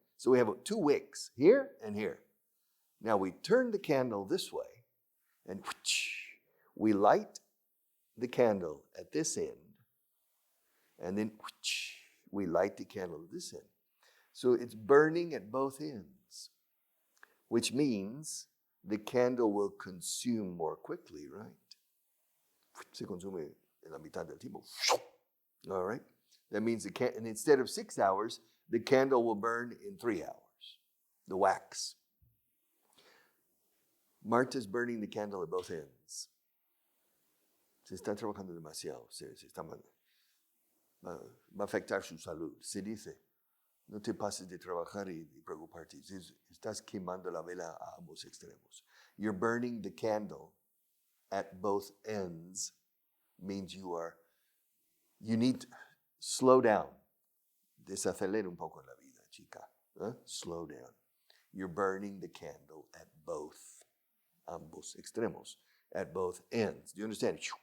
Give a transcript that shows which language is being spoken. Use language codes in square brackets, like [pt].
[en] So we have 2 wicks, here and here. Now we turn the candle this way, and we light the candle at this end, and then we light the candle at this end. So it's burning at both ends, which means the candle will consume more quickly, right? [es] Se consume en la mitad del tiempo. [en] All right? That means and instead of 6 hours, the candle will burn in 3 hours. The wax. Marta's burning the candle at both ends. [es] Se está trabajando demasiado. Va a afectar su salud. Se dice, no te pases de trabajar y preocuparte. Estás quemando la vela a ambos extremos. [en] You're burning the candle at both ends means you need to slow down. [es] Desacelera un poco la vida, chica. [en] Slow down. You're burning the candle at [es] ambos extremos, [en] at both ends. Do you understand?